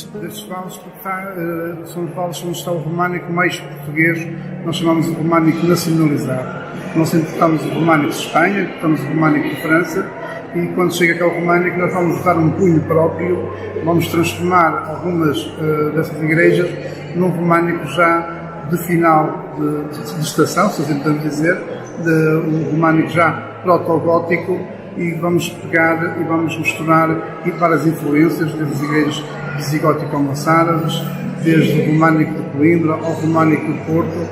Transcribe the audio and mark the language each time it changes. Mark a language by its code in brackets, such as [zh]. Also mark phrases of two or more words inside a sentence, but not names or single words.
[pt] Destes vales porque são os vales onde está o románico mais português, nós chamamos de románico nacionalizado. Nós importamos o románico de Espanha, importamos o románico de França, e quando chega cá o románico nós vamos dar um cunho próprio, vamos transformar algumas dessas igrejas num románico já de final de estação, se assim podemos dizer, de um românico já proto-gótico, e vamos pegar e vamos misturar várias influências, desde as igrejas visigótico-moçárabes, desde o românico de Coimbra ao românico do Porto.